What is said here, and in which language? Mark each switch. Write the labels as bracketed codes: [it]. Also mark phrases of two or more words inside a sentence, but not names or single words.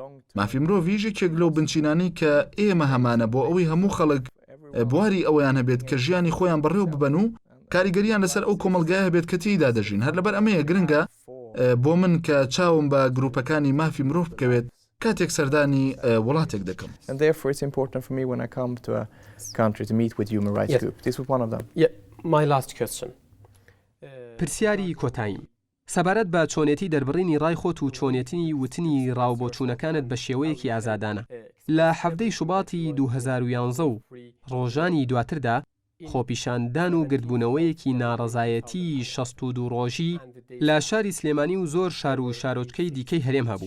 [ckb] مافی مرۆڤ یەکێک لەو بنچینانی کە ئێمە هەمانە بۆ ئەوەی هەموو خەڵک بواری ئەوەیان هەبێت کە ژیانی خۆیان بەڕێوە ببەن و کاریگەریان لەسەر ئەو کۆمەلگایە هەبێت کە تێیدا دەژین. هەر لەبەر ئەمەیە گرنگە بۆ من کە چاوم بە گروپەکانی مافی مرۆڤ بکەوێت کاتێک سەردانی وڵاتێک دەکەم. [en] My last question. [ckb] پرسیاری کۆتاییم. سەبارەت بە چۆنێتی دەربڕینی ڕای خۆت و چۆنێتی وتنی ڕاوبۆچوونەکانت بە شێوەیەکی ئازادانە. لە 7 شوباتی 2011 و ڕۆژانی دواتردا خۆپیشاندان و گردبوونەوەیەکی ناڕەزایەتی 62 ڕۆژی لە شاری سلێمانی و زۆر شار و شارۆچکەی دیکەی هەرێم هەبوو.